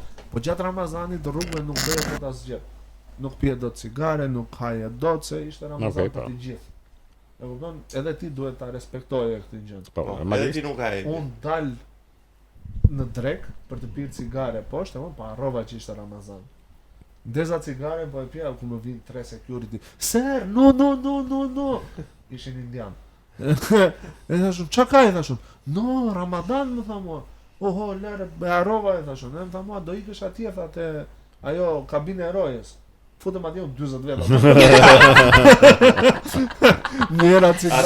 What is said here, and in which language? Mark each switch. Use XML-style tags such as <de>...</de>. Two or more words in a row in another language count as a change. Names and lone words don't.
<sq>Po gjatë Ramazanit rrugëve nuk bëhet dot asgjë. Nuk pije dot cigare, nuk haje dot se ishte Ramazan Okej, për po. të gjithë. E kupton? Edhe ti duhet ta respektoje këtë gjë. Po, Edhe normalisht. ti nuk ai. Unë dal në drek për të pirë cigare poshtë, po harrova që ishte Ramazan. Ndeza cigare po e pija ku më vin 3 security.</sq> <en>Sir, no.</en> <sq>Ishin indian. E thashun, qa ka e thashun? No, Ramadan më tha mua. Oho, lere, e harrova e thashun. E më tha mua, do ikësh atje, tha te ajo kabine e rojes. Futëm atje unë 40 veta. Njëra cigare.</sq>